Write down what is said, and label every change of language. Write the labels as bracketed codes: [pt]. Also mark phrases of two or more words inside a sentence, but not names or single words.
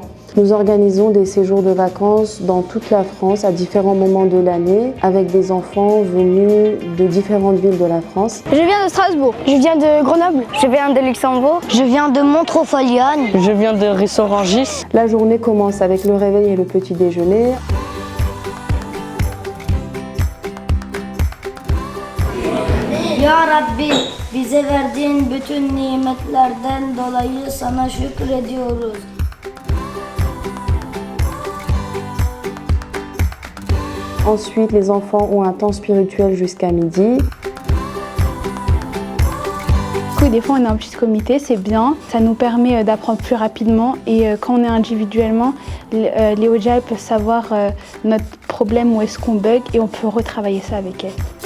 [fr] Nous organisons des séjours de vacances dans toute la France à différents moments de l'année avec des enfants venus de différentes villes de la France. Je viens de Strasbourg, je viens de Grenoble, je viens de Luxembourg, Je viens de Montreux-Foliane. Je viens de Rissorangis. La journée commence avec le réveil et le petit déjeuner. [tr] Ya Rabbi, bize verdiğin bütün nimetlerden dolayı sana şükrediyoruz. [fr] Ensuite, les enfants ont un temps spirituel jusqu'à midi. Des fois on est en petit comité, c'est bien, ça nous permet d'apprendre plus rapidement et quand on est individuellement, les OJA peuvent savoir notre problème, où est-ce qu'on bug et on peut retravailler ça avec elles.